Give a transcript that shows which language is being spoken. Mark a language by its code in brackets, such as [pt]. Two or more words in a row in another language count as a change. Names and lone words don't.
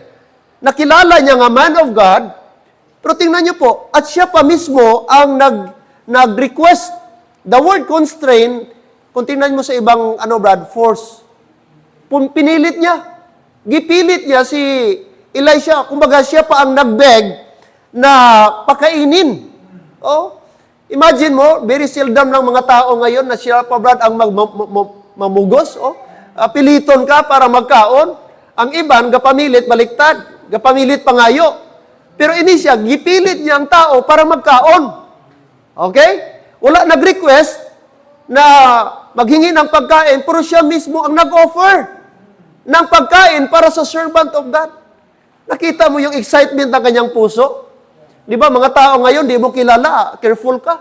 [tl] Nakilala niya nga [en] man of God, [tl] pero tingnan niyo po, at siya pa mismo ang nag-request. [en] The word constrain, [tl] kung tingnan mo sa ibang, force. Pinilit niya. [hil] Gipilit niya si Elisha. [tl] Kumbaga siya pa ang nag-beg na pakainin. Oh, imagine mo, very seldom ng mga tao ngayon na siya pa, Brad, [hil] ang mamugos, piliton ka para magkaon. Ang iban, gapamilit, baliktad. Gapamilit pangayo. Pero ini siya, gipilit niya ang tao para magkaon. Okay? [tl] Wala nag-request na maghingi ng pagkain, pero siya mismo ang nag-offer ng pagkain para sa [en] servant of God. [tl] Nakita mo yung excitement ng kanyang puso? Di ba, mga tao ngayon, di mo kilala, careful ka.